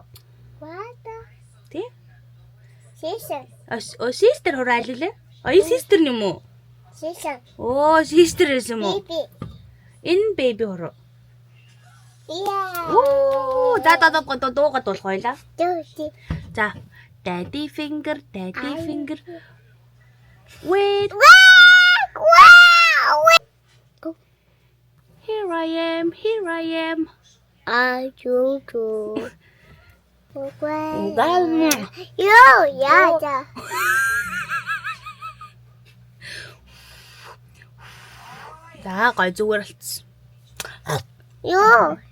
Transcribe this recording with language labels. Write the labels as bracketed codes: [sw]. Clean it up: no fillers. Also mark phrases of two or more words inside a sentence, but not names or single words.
[mn] Тий? Sister хуруу аль лээ? Энэ sister юм уу? Оо sister юм уу? Энэ baby хуруу. Оо, за дуугаад болох байлаа. За, [en] daddy finger. Wait. Here I am. Yo. [mn] За, гой зүгээр болцсон. [en] Yo.